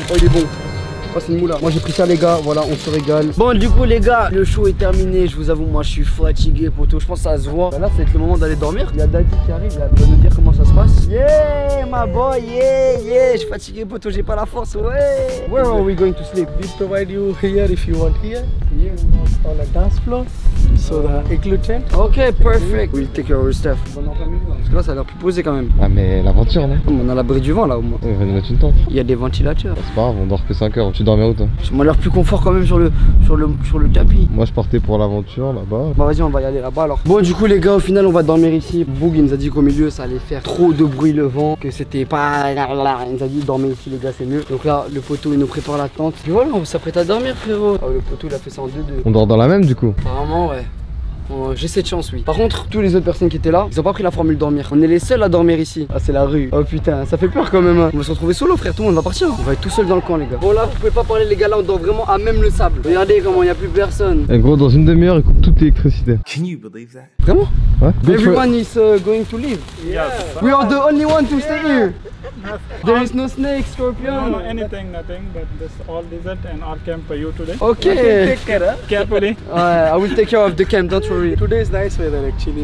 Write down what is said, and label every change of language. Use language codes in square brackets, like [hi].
[fr] Oh, il est bon. Oh, c'est une moula. Moi j'ai pris ça les gars, voilà, on se régale. Bon du coup les gars, le show est terminé. Je vous avoue, moi je suis fatigué poto. Je pense que ça se voit. Bah, là ça va être le moment d'aller dormir. Il y a Daddy qui arrive, il va nous dire comment ça se passe. [en] Yeah my boy, yeah. [fr] Je suis fatigué poto, j'ai pas la force, ouais. [en] Where are we going to sleep? We provide you here if you want here. Here on a dance floor. So the igloo tent. Ok, perfect. We'll take care of your stuff. [fr] Parce que là ça a l'air plus posé quand même. Ah mais l'aventure non? On a l'abri du vent là au moins. On va nous mettre une tente. Il y a des ventilateurs. C'est pas grave, on dort que 5 heures. Tu dormais où toi? Ça m'a l'air plus confort quand même sur le tapis. Moi je partais pour l'aventure là-bas. Bah vas-y on va y aller là-bas alors. Bon du coup les gars au final on va dormir ici. Boog il nous a dit qu'au milieu ça allait faire trop de bruit le vent, que c'était pas... Il nous a dit dormir ici les gars c'est mieux. Donc là le poteau il nous prépare la tente. Et voilà on s'apprête à dormir frérot. Ah, le poteau il a fait ça en 2-2. On dort dans la même du coup? Apparemment ouais. J'ai cette chance oui. Par contre tous les autres personnes qui étaient là ils ont pas pris la formule dormir. On est les seuls à dormir ici. Ah c'est la rue. Oh putain ça fait peur quand même hein. On va se retrouver solo frère, tout le monde va partir. On va être tout seul dans le camp les gars. Bon là vous pouvez pas parler les gars, là on dort vraiment à même le sable. Regardez comment il y a plus personne. Et gros dans une demi-heure ils coupent toute l'électricité. [en] Can you believe that? [fr] Vraiment? Ouais. [en] Everyone is going to leave. Yeah. We are the only one to stay here. There is no snake, scorpion. No, anything, nothing, but this all desert and our camp for you today. Okay. Take care, huh? Carefully. I will take care of the camp, don't worry. Today is nice weather actually.